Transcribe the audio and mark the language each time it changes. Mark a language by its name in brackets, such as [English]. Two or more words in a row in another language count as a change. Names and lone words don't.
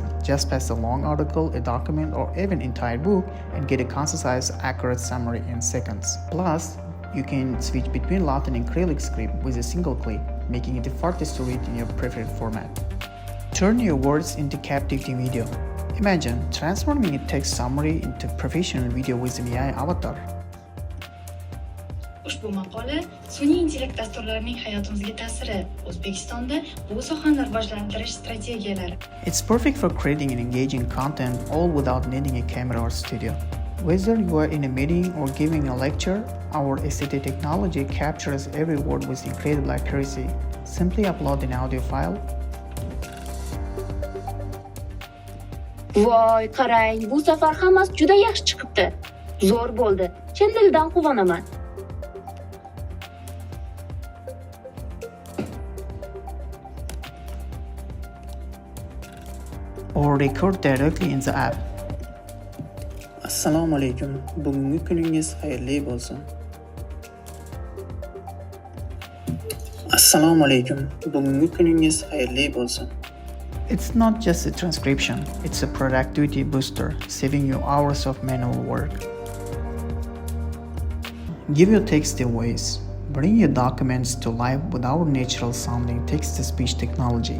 [English] Just pass a long article, a document, or even entire book and get a concise, accurate summary in seconds. Plus, you can switch between Latin and Cyrillic script with a single click, making it effortless to read in your preferred format. Turn your words into captivating video. Imagine transforming a text summary into professional video with an AI avatar. [Uzbek] Ushbu maqola sun'iy intellekt dasturlarining hayotimizga ta'siri, O'zbekistonda bu sohani rivojlantirish strategiyalari. [English] It's perfect for creating an engaging content all without needing a camera or studio. Whether you are in a meeting or giving a lecture, our SAT technology captures every word with incredible accuracy. Simply upload an audio file. [Uzbek] Voy, qarang, bu safar hammasi juda yaxshi chiqibdi. Zo'r bo'ldi. Chin dildan quvonaman. [English] Or record directly in the app. [Uzbek] Assalomu alaykum. Bugungi kuningiz xayrli bo'lsin. Assalomu alaykum. Bugungi kuningiz xayrli bo'lsin. [English] It's not just a transcription, it's a productivity booster, saving you hours of manual work. Give your text a voice. Bring your documents to life with our natural sounding text-to-speech technology.